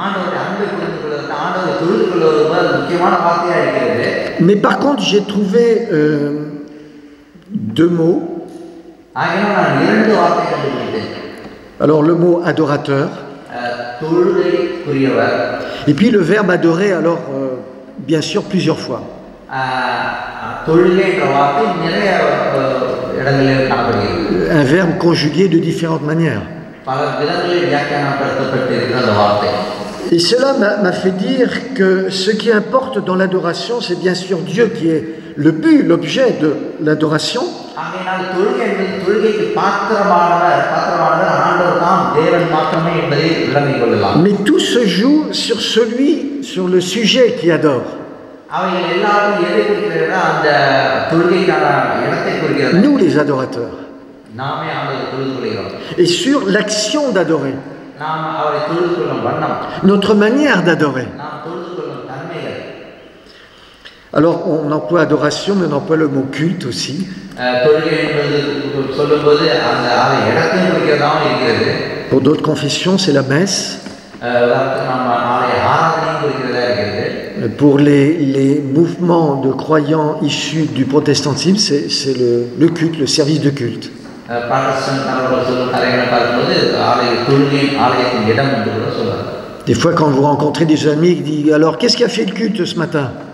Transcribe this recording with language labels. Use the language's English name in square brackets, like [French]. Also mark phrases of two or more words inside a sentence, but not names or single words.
[French] Mais par contre, j'ai trouvé deux mots. Alors le mot adorateur [Tamil] தொழுகைக்குரியவர். [French] Et puis le verbe adorer, alors, bien sûr, plusieurs fois. [Tamil] தொழுகை என்ற வார்த்தை நிறைய இடங்களில் காணப்படுகிறது. [French] Un verbe conjugué de différentes manières. [Tamil] பல விதங்களில் வியாக்கியானப்படுத்தப்பட்டிருக்கிற அந்த வார்த்தை. [French] Et cela m'a fait dire que ce qui importe dans l'adoration, c'est bien sûr Dieu qui est le but, l'objet de l'adoration. [Tamil] ஆகையினால் தொழுகை என்பது தொழுகைக்கு பாத்திரமானவர் ஆண்டவர் தான் தேவன் மாத்திரமே என்பதை விளங்கிக் கொள்ளலாம். [French] Mais tout se joue sur le sujet qui adore. [Tamil] அவைகள் எல்லாரும் எதை குறிக்கிறதா அந்த தொழுகைக்கான இடத்தை குறிக்கிறது. [French] Nous les adorateurs. [Tamil] நாமே ஆண்டவரை தொழுது கொள்கிறோம். [French] Et sur l'action d'adorer. [Tamil] நாம் அவரை தொழுது கொள்ளும் வண்ணம். [French] Notre manière d'adorer. [Tamil] நாம் தொழுது கொள்ளும் தன்மைகள். [French] Alors on emploie adoration, mais on emploie le mot culte aussi. [Tamil] தொழுகை என்பது சொல்லும்போது அந்த இடத்தையும் குறிக்கிறதாகவும் இருக்கிறது. [French] Pour d'autres confessions, c'est la messe. [Tamil] நம்ம ஆராதனையும் குறிக்கிறதா இருக்கிறது. [French] Pour les mouvements de croyants issus du protestantisme, c'est le culte, le service de culte. Des fois, quand vous rencontrez des amis qui disent « Alors, qu'est-ce qui a fait le culte ce matin ?»